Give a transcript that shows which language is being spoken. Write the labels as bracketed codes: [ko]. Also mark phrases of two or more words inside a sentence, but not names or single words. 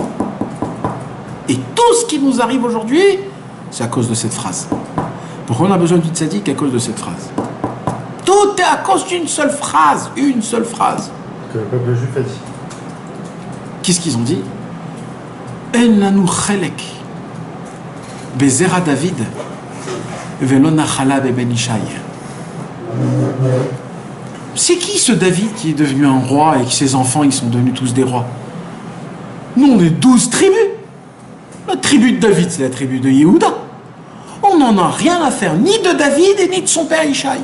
[fr] Et tout ce qui nous arrive aujourd'hui, c'est à cause de cette phrase. Pourquoi on a besoin d'une tzaddik? À cause de cette phrase. Tout est à cause d'une seule phrase. Une seule phrase. Que le peuple juif a dit. Qu'est-ce qu'ils ont dit? [he] אין לנו חלק בזרע דוד ולא נחלה בבן ישי. [fr] C'est qui ce David qui est devenu un roi et que ses enfants ils sont devenus tous des rois? Nous on est 12 tribus. La tribu de David c'est la tribu de Yehuda. On n'en a rien à faire ni de David et ni de son père Ishai.